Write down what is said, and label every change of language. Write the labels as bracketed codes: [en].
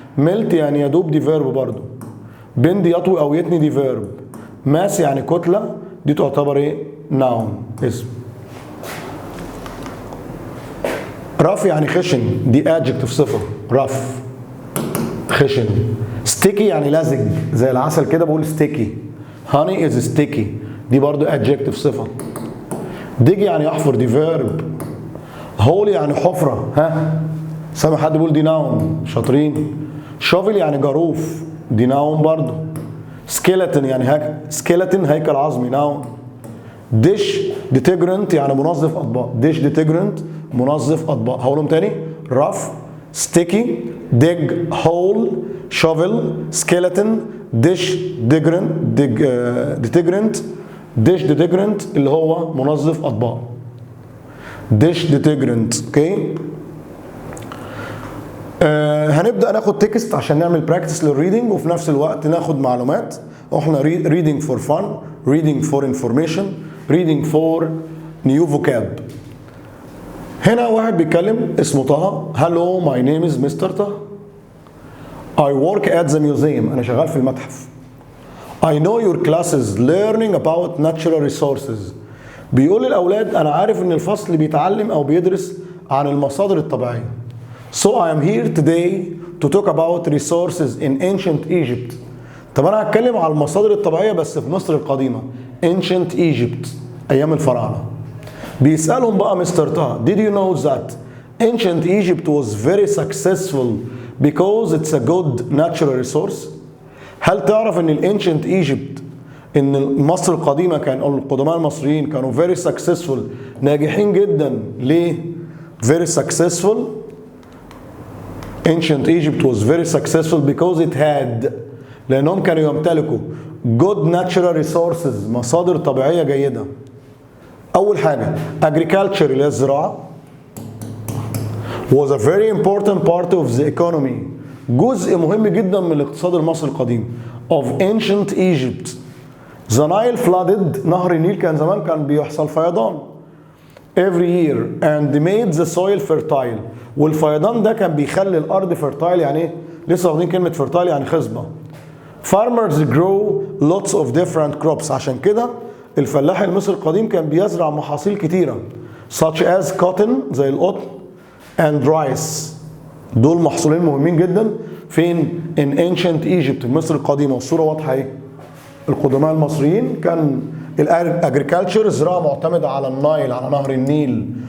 [ar] melt يعني يدوب دي verb برضو. bend يطوي او يتني دي verb. mass يعني كتلة دي تعتبر ايه؟ noun اسم. rough يعني خشن دي adjective صفة. rough خشن. sticky يعني لزج زي العسل كده بقول sticky. [en] honey is sticky [ar] دي برضو [en] adjective صفة. [ar] dig يعني يحفر دي verb. hole يعني حفرة. ها سامع حد بيقول دي noun شاطرين. shovel يعني جاروف دي noun برضو. skeleton يعني skeleton هيكل عظمي noun. dish detergent يعني منظف اطباق. dish detergent منظف اطباق. هقولهم تاني. [en] rough sticky dig hole shovel skeleton dish detergent dish detergent [ar] اللي هو منظف اطباق. [en] dish detergent okay. [ar] هنبدا ناخد تكست عشان نعمل براكتس للريدنج وفي نفس الوقت ناخد معلومات. [en] احنا reading for fun reading for information reading for new vocab. [ar] هنا واحد بيتكلم اسمه طه. [en] Hello my name is Mr. Taha. I work at the museum. [ar] أنا شغال في المتحف. [en] I know your classes learning about natural resources. [ar] بيقول للأولاد أنا عارف إن الفصل بيتعلم أو بيدرس عن المصادر الطبيعية. [en] So I am here today to talk about resources in ancient Egypt. [ar] طب أنا هتكلم على المصادر الطبيعية بس في مصر القديمة. Ancient Egypt أيام الفراعنة. بيسألهم بقى مستر طه [en] Did you know that ancient Egypt was very successful because it's a good natural resource? [ar] هل تعرف ان ancient Egypt ان مصر القديمة كان او القدماء المصريين كانوا [en] very successful [ar] ناجحين جدا. ليه؟ [en] very successful. Ancient Egypt was very successful because it had [ar] لانهم كانوا يمتلكوا [en] good natural resources [ar] مصادر طبيعية جيدة. [en] أول حاجة agriculture [ar] اللي هي الزراعة [en] was a very important part of the economy. [ar] جزء مهم جدا من الاقتصاد المصري القديم [en] of ancient Egypt. The Nile flooded. [ar] نهر النيل كان زمان كان بيحصل فيضان [en] every year and made the soil fertile. [ar] والفيضان ده كان بيخلي الأرض fertile يعني ايه؟ لسه واخدين كلمة fertile يعني خصبة. [en] Farmers grow lots of different crops. [ar] عشان كده الفلاح المصري القديم كان بيزرع محاصيل كتيرة [en] such as cotton [ar] زي القطن [en] and rice. [ar] دول محصولين مهمين جدا فين [en] in ancient Egypt [ar] مصر القديمة. والصورة واضحة ايه؟ القدماء المصريين كان الاجريكالتشر الزراعة معتمدة على النايل على نهر النيل.